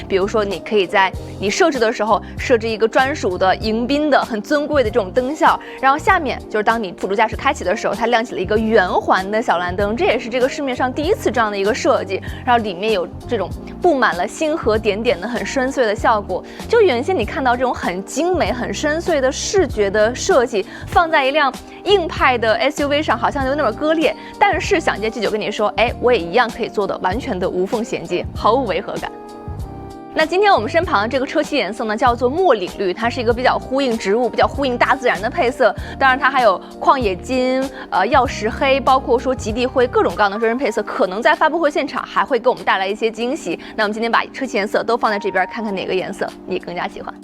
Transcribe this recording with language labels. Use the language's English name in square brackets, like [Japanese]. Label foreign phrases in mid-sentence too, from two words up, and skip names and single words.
[Chinese] 比如說你可以在你设置的时候设置一個專屬的迎賓的很尊貴的這種燈效，然後下面就是當你輔助駕駛開啟的時候，它亮起了一個圓環的小藍燈，這也是這個市面上第一次這樣的一個設計。然後裡面有這種布滿了星河點點的很深邃的效果，就原先你看到這種很精美、很深邃的視覺的設計，放在一輛硬派的 SUV 上，好像有那麼割裂。但是想借 G9跟你說，我也一樣可以做的完全的無縫衔接，毫無違和感。那今天我們身旁的這個車漆顏色呢，叫做墨嶺綠，它是一個比較呼應植物、比較呼應大自然的配色。當然，它還有曠野金、曜石黑，包括说极地灰，各種各樣的车身配色，可能在發布會現場還會給我們帶來一些驚喜。那我們今天把車漆顏色都放在這邊，看看哪個顏色你更加喜歡。